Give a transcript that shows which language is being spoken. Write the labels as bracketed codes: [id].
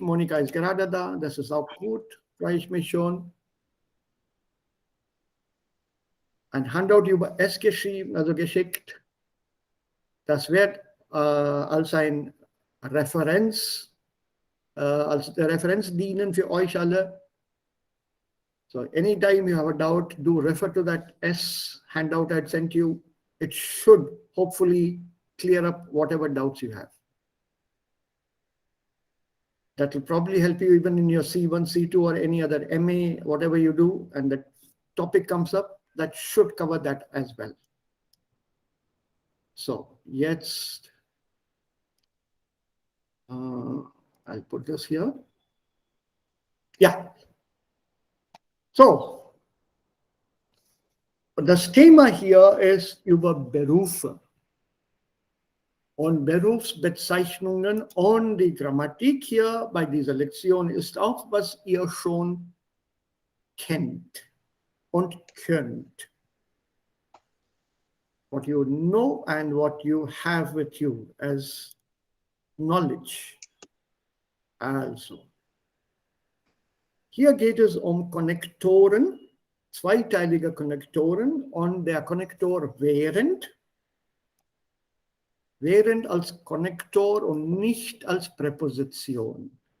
[de] Monika ist gerade da, das ist auch gut, freue ich mich schon. Ein Handout über es geschrieben, also geschickt. Das wird als ein Referenz, als Referenz dienen für euch alle. [en] So anytime you have a doubt, do refer to that S handout I sent you. It should hopefully clear up whatever doubts you have. That will probably help you even in your C1, C2 or any other MA, whatever you do, and the topic comes up, that should cover that as well. So, jetzt, I'll put this here. Yeah. [de] So, das Thema hier ist über Berufe und Berufsbezeichnungen, und die Grammatik hier bei dieser Lektion ist auch, was ihr schon kennt und könnt. [en] What you know and what you have with you as knowledge. [de] Also, hier geht es um Konnektoren, zweiteilige Konnektoren, und der Konnektor während als Konnektor und nicht als Präposition.